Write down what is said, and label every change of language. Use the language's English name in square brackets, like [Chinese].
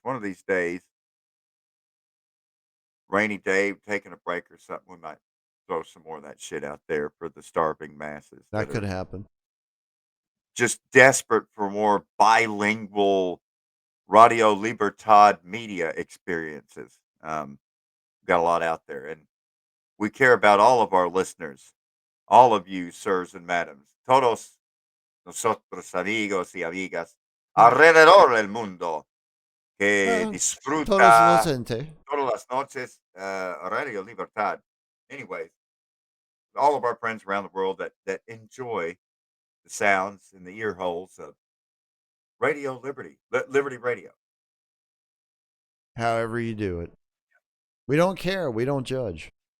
[English] One of these days, rainy day, taking a break or something, we might throw some more of that shit out there for the starving masses. That could happen. Just desperate for more bilingual Radio Libertad media experiences. Got a lot out there. And we care about all of our listeners. All of you, sirs and madams, [Spanish] todos nosotros amigos y amigas alrededor del mundo que disfruta todas las noches Radio Libertad. [English] Anyways, all of our friends around the world that enjoy the sounds and the ear holes of Radio Liberty, Liberty Radio. However you do it. We don't care. We don't judge.